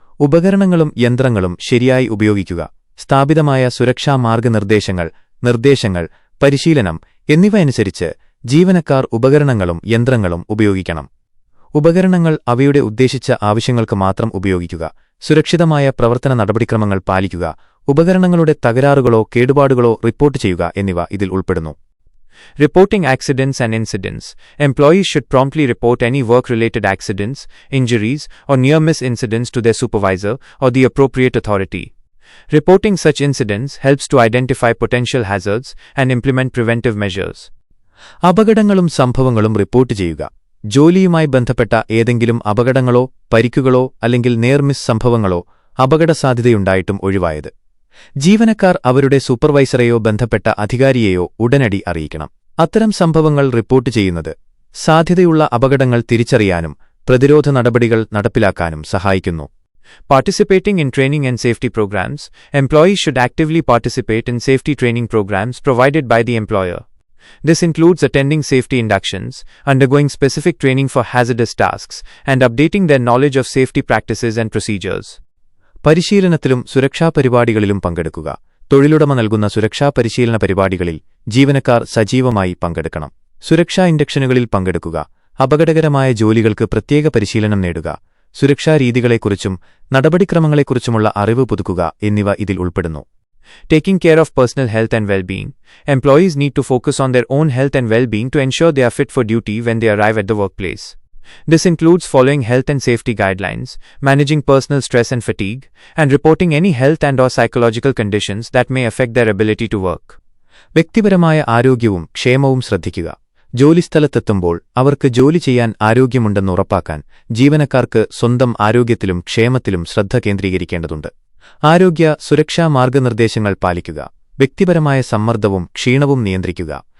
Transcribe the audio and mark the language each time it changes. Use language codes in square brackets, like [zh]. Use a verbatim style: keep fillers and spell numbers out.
[ml] ഉപകരണങ്ങളും യന്ത്രങ്ങളും ശരിയായി ഉപയോഗിക്കുക. സ്ഥാപിതമായ സുരക്ഷാ മാർഗ്ഗനിർദ്ദേശങ്ങൾ, നിർദ്ദേശങ്ങൾ, പരിശീലനം എന്നിവ അനുസരിച്ച് ജീവനക്കാർ ഉപകരണങ്ങളും യന്ത്രങ്ങളും ഉപയോഗിക്കണം. ഉപകരണങ്ങൾ അവയുടെ ഉദ്ദേശിച്ച ആവശ്യങ്ങൾക്ക് മാത്രം ഉപയോഗിക്കുക. സുരക്ഷിതമായ പ്രവർത്തന നടപടിക്രമങ്ങൾ പാലിക്കുക. ഉപകരണങ്ങളുടെ തകരാറുകളോ കേടുപാടുകളോ റിപ്പോർട്ട് ചെയ്യുക എന്നിവ ഇതിൽ ഉൾപ്പെടുന്നു. [en] Reporting accidents and incidents. Employees should promptly report any work-related accidents, injuries, or near-miss incidents to their supervisor or the appropriate authority. Reporting such incidents helps to identify potential hazards and implement preventive measures. [ml] അപകടങ്ങളും സംഭവങ്ങളും report ചെയ്യുക. ജോലിയുമായി ബന്ധപ്പെട്ട ഏതെങ്കിലും അപകടങ്ങളോ പരിക്കുകളോ അല്ലെങ്കിൽ നേർമിസ് സംഭവങ്ങളോ അപകടസാധ്യതയുണ്ടായിട്ടും ഒഴിവായത് ജീവനക്കാർ അവരുടെ സൂപ്പർവൈസറെയോ ബന്ധപ്പെട്ട അധികാരിയെയോ ഉടനടി അറിയിക്കണം. അത്തരം സംഭവങ്ങൾ റിപ്പോർട്ട് ചെയ്യുന്നത് സാധ്യതയുള്ള അപകടങ്ങൾ തിരിച്ചറിയാനും പ്രതിരോധ നടപടികൾ നടപ്പിലാക്കാനും സഹായിക്കുന്നു. [en] Participating in training and safety programs. Employees should actively participate in safety training programs provided by the employer. This includes attending safety inductions, undergoing specific training for hazardous tasks, and updating their knowledge of safety practices and procedures. [ml] പരിശീലനത്തിലും സുരക്ഷാ പരിപാടികളിലും പങ്കെടുക്കുക. തൊഴിലുടമ നൽകുന്ന സുരക്ഷാ പരിശീലന പരിപാടികളിൽ ജീവനക്കാർ സജീവമായി പങ്കെടുക്കണം. സുരക്ഷാ ഇൻഡക്ഷനുകളിൽ പങ്കെടുക്കുക. അപകടകരമായ ജോലികൾക്ക് പ്രത്യേക പരിശീലനം നേടുക. സുരക്ഷാ രീതികളെക്കുറിച്ചും നടപടിക്രമങ്ങളെക്കുറിച്ചുമുള്ള അറിവ് പുതുക്കുക എന്നിവ ഇതിൽ ഉൾപ്പെടുന്നു. [en] Taking care of personal health and well-being. Employees need to focus on their own health and well-being to ensure they are fit for duty when they arrive at the workplace. This includes following health and safety guidelines, managing personal stress and fatigue, and reporting any health and or psychological conditions that may affect their ability to work. [ml] വ്യക്തിപരമായ ആരോഗ്യവും ക്ഷേമവും ശ്രദ്ധിക്കുക. ജോലിസ്ഥലത്തെത്തുമ്പോൾ അവർക്ക് ജോലി ചെയ്യാൻ ആരോഗ്യമുണ്ടെന്ന് ഉറപ്പാക്കാൻ ജീവനക്കാർക്ക് സ്വന്തം ആരോഗ്യത്തിലും ക്ഷേമത്തിലും ശ്രദ്ധ കേന്ദ്രീകരിക്കേണ്ടതുണ്ട്. ആരോഗ്യ സുരക്ഷാ മാർഗ്ഗനിർദ്ദേശങ്ങൾ പാലിക്കുക. വ്യക്തിപരമായ സമ്മർദ്ദവും ക്ഷീണവും നിയന്ത്രിക്കുക.